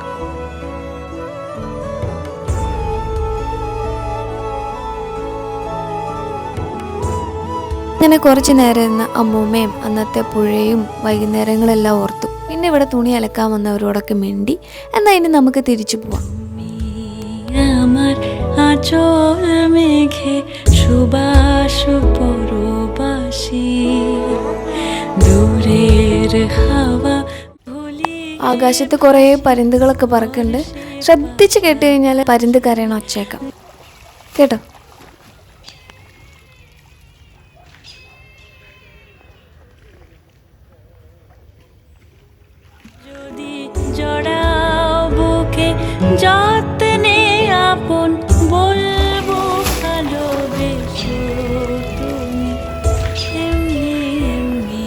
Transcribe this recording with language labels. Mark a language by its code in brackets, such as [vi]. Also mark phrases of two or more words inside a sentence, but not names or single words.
[ml] അങ്ങനെ കുറച്ച് നേരം ഇരുന്ന് അമ്മൂമ്മയും അന്നത്തെ പുഴയും വൈകുന്നേരങ്ങളെല്ലാം ഓർത്തു. പിന്നെ ഇവിടെ തുണി അലക്കാൻ വന്നവരോടൊക്കെ മിണ്ടി. എന്നാൽ ഇനി നമുക്ക് തിരിച്ചു പോവാം. [bn] আমার আঁচল মেঘে সুবাস পরবাসী দূরের হাওয়া ভুলি. [ml] ആകാശത്ത് കുറേ പരുന്തുകളൊക്കെ പറക്കുന്നുണ്ട്. ശ്രദ്ധിച്ച് കേട്ട് കഴിഞ്ഞാൽ പരുന്ത് കരയണ ഒച്ചേക്കാം കേട്ടോ. [bn] যদি জড়াও বুকে যত্নে আপন বলবো ভালোবেসো তুমি এমনি এমনি